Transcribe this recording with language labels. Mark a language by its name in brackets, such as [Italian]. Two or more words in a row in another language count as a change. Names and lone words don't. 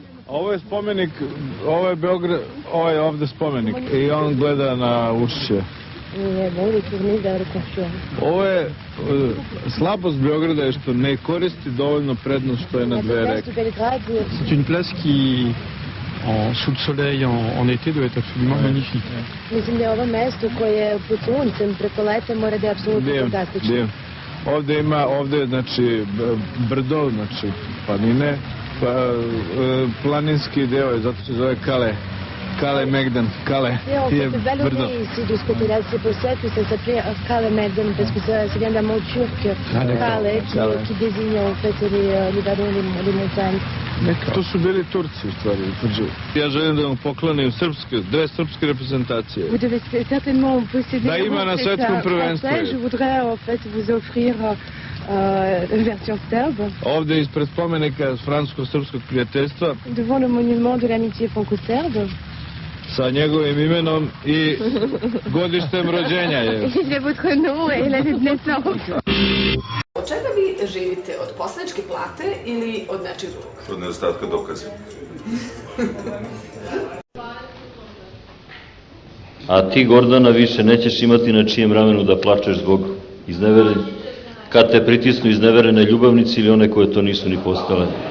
[Serbian] Ovo je spomenik, ovo je Beograd, ovo je ovde spomenik i on gleda na Ušće. Ovo je slabost Beograda je što ne koristi dovoljno prednost što je na dve reke. [French] C'est une place qui, sous le soleil en été, doit être absolument magnifique. [Serbian] Mislim da je ovo mesto koje pod suncem preko leta mora da je apsolutno fantastično. Ovde ima, ovde znači brdo, znači planine, planinski deo je, zato se zove Kale Megdan, Kale je brdo. [French] Ici de ce côté-là, c'est pour ça que ça s'appelait Kale Megdan, parce que ça vient d'un mot turc, Kale, qui désigne en fait les vallons, les montagnes. [Serbian] To su bili Turci u stvari. Ja želim da vam poklonim dve srpske reprezentacije. [French] Vous devez certainement posséder [Serbian] da ima na svetskom prvenstvu. [French] Je voudrais en fait vous offrir version serbe. [Serbian] Ovde ispred spomenika francusko-srpskog prijateljstva. [French] Devant le monument de l'amitié franco-serbe. [Serbian] Sa njegovim imenom i godištem rođenja je. [French] Je votre nom et l'année de naissance. [Serbian] Od čega vi živite? Od poslaničke plate ili od nečeg drugog? Od nedostatka dokaza. A ti, Gordana, više nećeš imati na čijem ramenu da plačeš zbog izneverenja, kad te pritisnu izneverene ljubavnici ili one koje to nisu ni postale.